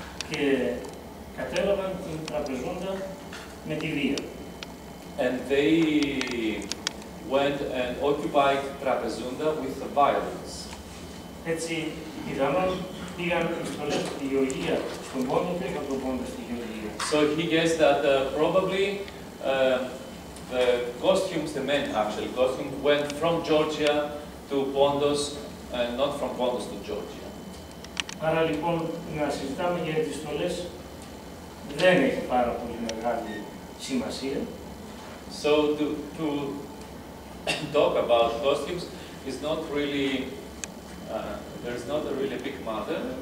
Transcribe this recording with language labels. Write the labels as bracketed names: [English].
[Greek] και κατέλαβαν την Τραπεζούντα με τη βία. [English] And they went and occupied Trapezunda with violence. [Greek] Έτσι, πιθανόν πήγαν οι στολές από τη Γεωργία στον Πόντο και από τον Πόντο στη Γεωργία. [English] So he guessed that probably the costumes, the men actually costumes, went from Georgia to Pondos and not from Pondos to Georgia. [Greek] Άρα λοιπόν να συζητάμε για τις στολές δεν έχει πάρα πολύ μεγάλη σημασία. [English] So to talk about costumes is not really, there is not a really big matter.